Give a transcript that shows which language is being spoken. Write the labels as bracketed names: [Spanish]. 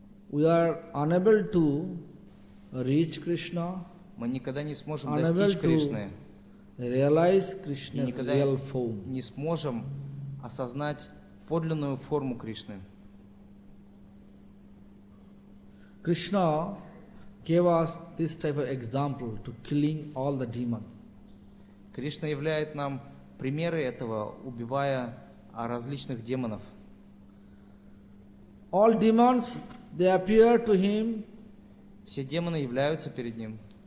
[English] we are unable to reach Krishna. [Russian] Мы никогда не сможем достичь Кришны. [English] Realize Krishna's real form. [Russian] Не сможем осознать подлинную форму Кришны. [English] Krishna gave us this type of example to killing all the demons. [Russian] Кришна являет нам примеры этого, убивая различных демонов. [English] All demons, they appear to him. [Russian] Все демоны являются перед ним.